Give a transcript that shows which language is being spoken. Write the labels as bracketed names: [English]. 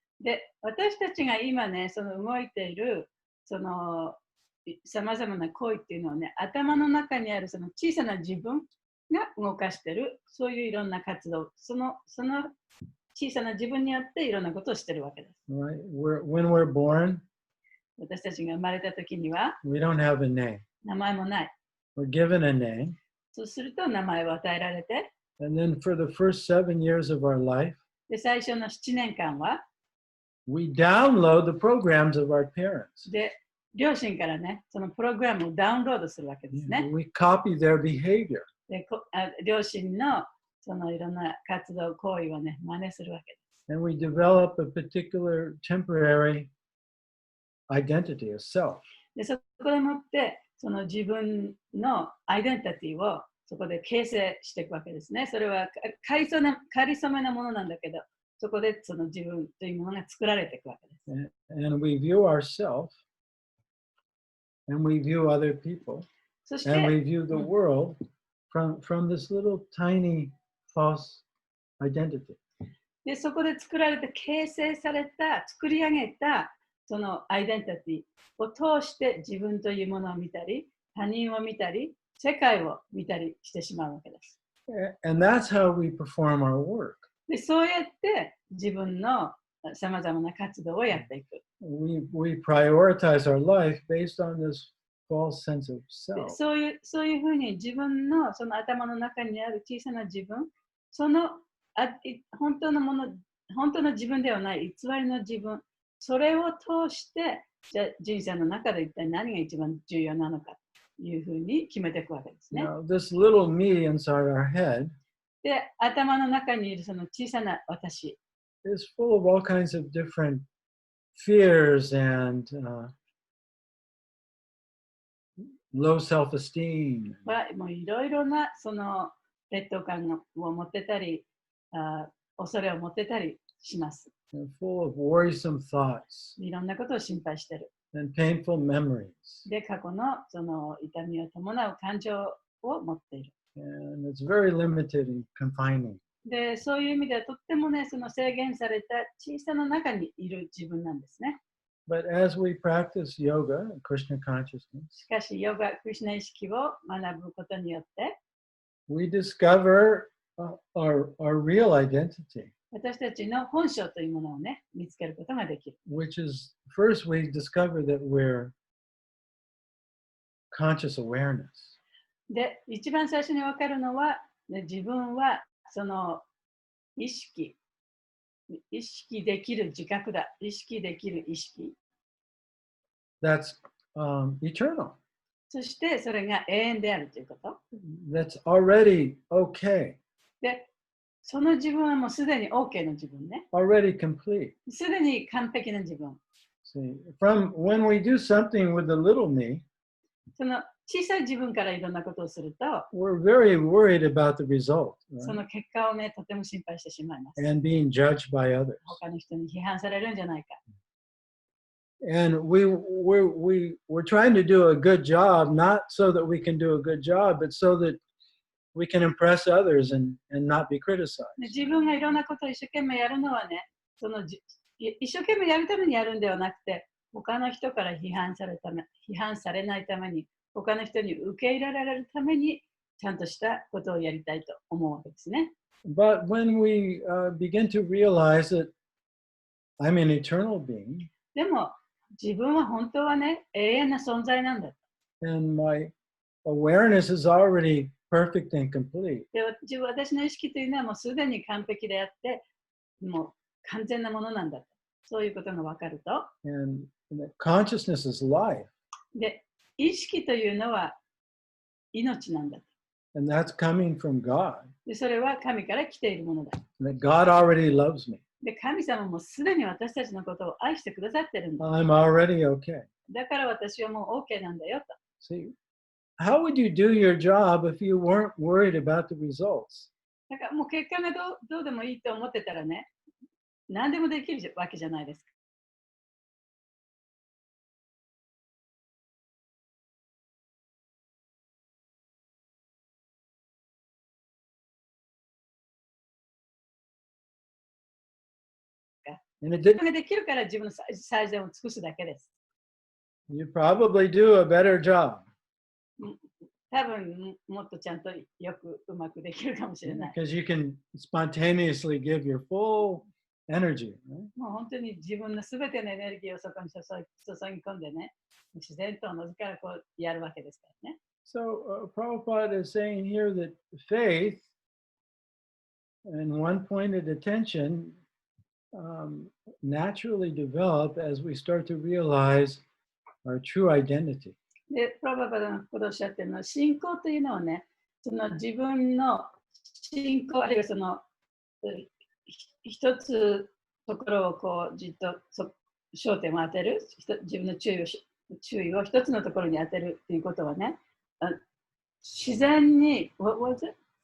[Japanese] で、私たちが今ね、その動いている、そのさまざまな行為っていうのはね、頭の中にあるその小さな自分が動かしている、そういういろんな活動、その小さな自分によっていろんなことをしているわけです。 [English] Right? When we're born, [Japanese] 私たちが生まれた時には [English] we don't have a name. [Japanese] 名前もない。 [English] We're given a name. [Japanese] そうすると名前を与えられて、 [English] And then for the first 7 years of our life, [Japanese] で最初の7年間は、 [English] we download the programs of our parents. [Japanese] で両親からね、そのプログラムをダウンロードするわけですね。 [English] We copy their behavior. [Japanese] で両親のそのいろんな活動、行為をね、真似するわけです。 [English] And we develop a particular temporary identity, a self. [Japanese] でそこでもって、その自分のアイデンティティをそこで形成していくわけですね。それはかりそめなものなんだけど、そこでその自分というものが作られていくわけです。 [English] And we view ourselves, and we view other people, [Japanese] そして、 [English] and we view the world from this little tiny false identity. [Japanese] でそこで作られて形成された、作り上げたそのアイデンティティを通して自分というものを見たり、他人を見たり、世界を見たりしてしまうわけです。 [English] And that's how we perform our work. [Japanese] でそうやって自分のさまざまな活動をやっていく。 [English] We prioritize our life based on this false sense of self. [Japanese] そういうふうに自分のその頭の中にある小さな自分、その本当のもの、本当の自分ではない偽りの自分、それを通してじゃあ人生の中で一体何が一番重要なのかというふうに決めていくわけですね。 [English] Now, this little me inside our head [Japanese] で、頭の中にいるその小さな私 [English] is full of all kinds of different fears and low self-esteem. [Japanese] はもういろいろなその劣等感を持ってたり、恐れを持ってたりします。 [English] And full of worrisome thoughts [Japanese] いろんなことを心配してる。 [English] and painful memories. [Japanese] で、過去のその痛みを伴う感情を持っている。 [English] And it's very limited and confining. [Japanese] で、そういう意味ではとってもね、その制限された小さな中にいる自分なんですね。 [English] But as we practice yoga and Krishna consciousness, [Japanese] しかし、ヨガ、クリシュナ意識を学ぶことによって、 [English] we discover our real identity, [Japanese] 私たちの本性というものをね、見つけることができる。 [English] which is first we discover that we're conscious awareness. [Japanese] で、一番最初に分かるのは、ね、自分はその意識できる自覚だ。意識できる意識。 [English] That's eternal. [Japanese] そしてそれが永遠であるということ。 [English] That's already okay. [Japanese] で、その自分はもうすでに OK の自分ね。 [English] Already complete. [Japanese] すでに完璧な自分。 [English] See, from when we do something with the little me, [Japanese] その小さい自分からいろんなことをすると、 [English] we're very worried about the result, [Japanese] そ [English] right? [Japanese] の結果をね、とても心配してしまいます。 [English] And being judged by others. [Japanese] 他の人に批判されるんじゃないか。 [English] And we're trying to do a good job, not so that we can do a good job, but so that we can impress others and not be criticized. [Japanese] で自分がいろんなことを一生懸命やるのはね、その一生懸命やるためにやるんではなくて、他の人から批判されないために、他の人に受け入れられるために、ちゃんとしたことをやりたいと思うわけですね。 [English] But when we begin to realize that I'm an eternal being, [Japanese] でも、自分は本当はね、永遠な存在なんだ。 [English] and my awareness is already perfect and complete, [Japanese] で、私の意識というのはもうすでに完璧であって、もう完全なものなんだ。そういうことが分かると。 [English] and that consciousness is life, [Japanese] で、意識というのは命なんだ。 [English] and that's coming from God. [Japanese] で、それは神から来ているものだ。 [English] That God already loves me. [Japanese] で、神様もすでに私たちのことを愛してくださってるんだ。 [English] I'm already okay. [Japanese] だから私はもう OK なんだよと。 [English] See, how would you do your job if you weren't worried about the results? [Japanese] だからもう結果がどうでもいいと思ってたらね、何でもできるわけじゃないですか。 [English] And it [Japanese] 自 [English] did, [Japanese] 分ができるから自分の最善を尽くすだけです。 [English] you probably do a better job [Japanese] 多分もっとちゃんとよくうまくできるかもしれない。 [English] because you can spontaneously give your full energy. Right? [Japanese] もう本当に自分のすべてのエネルギーをそこに注ぎ込んでね、自然とのずからこうやるわけですからね。 [English] So Prabhupada is saying here that faith and one-pointed attention naturally develop as we start to realize our true identity. [Japanese] で、プラババダのことをおっしゃってるのは、信仰というのはね、その自分の信仰、あるいはその一つところをこうじっと焦点を当てる、自分の注意を一つのところに当てるということはね、自然に、 [English] what was it?